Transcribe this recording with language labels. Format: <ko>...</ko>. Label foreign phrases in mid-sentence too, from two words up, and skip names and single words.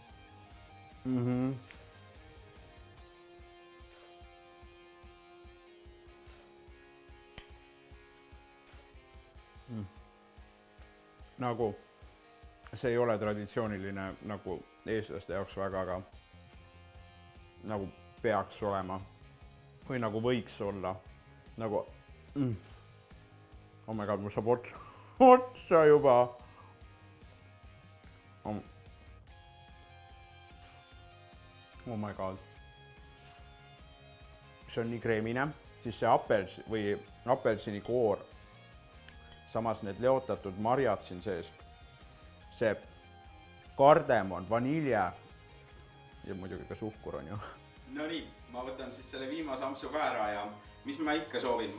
<et>Nagu see ei ole traditsiooniline nagu eestlaste jaoks väga, aga nagu peaks olema või nagu võiks olla nagu</et> <en>oh my god,</en> <et>mul saab otsa juba.</et> <en>Oh my god.</en> <et>See on nii kreemine, siis see apelsini koor, samas need leotatud marjad siin sees, see kardemon, vanilje ja muidugi ka suhkur on ju. No nii, ma võtan siis selle viimase ampsu ka ära ja mis ma ikka soovin?</et>